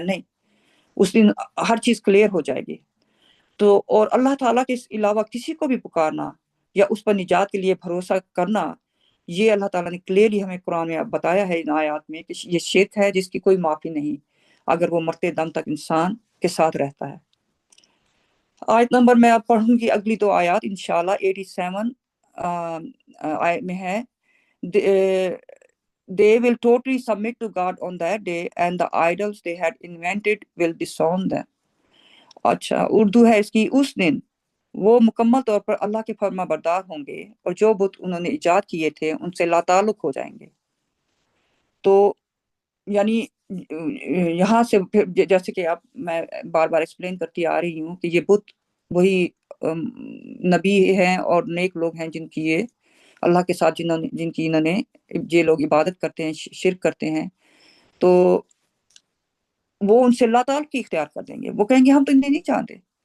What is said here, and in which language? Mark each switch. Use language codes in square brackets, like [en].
[ur] نہیں، اس دن ہر چیز کلیئر ہو جائے گی. تو اور اللہ تعالیٰ کے علاوہ کسی کو بھی پکارنا یا اس پر نجات کے لیے بھروسہ کرنا، یہ اللہ تعالیٰ نے کلیئرلی ہمیں قرآن میں بتایا ہے ان آیات میں کہ یہ شرک ہے جس کی کوئی معافی نہیں اگر وہ مرتے دم تک انسان کے ساتھ رہتا ہے. آیت نمبر میں اب پڑھوں گی اگلی دو آیات انشاءاللہ. 87 آیت میں ہے [en] they will totally submit to God on that day and the idols they had invented will disown them. [ur] اچھا اردو ہے اس کی، اس دن وہ مکمل طور پر اللہ کے فرما بردار ہوں گے اور جو بت انہوں نے ایجاد کیے تھے ان سے لا تعلق ہو جائیں گے. تو یعنی یہاں سے پھر جیسے کہ اب میں بار بار ایکسپلین کرتی آ رہی ہوں کہ یہ بت وہی نبی ہیں اور نیک لوگ ہیں جن کی یہ اللہ کے ساتھ جن کی انہوں نے یہ لوگ عبادت کرتے ہیں شرک کرتے ہیں، تو وہ ان سے لا تعلقی اختیار کر دیں گے. وہ کہیں گے ہم تو انہیں نہیں جانتے.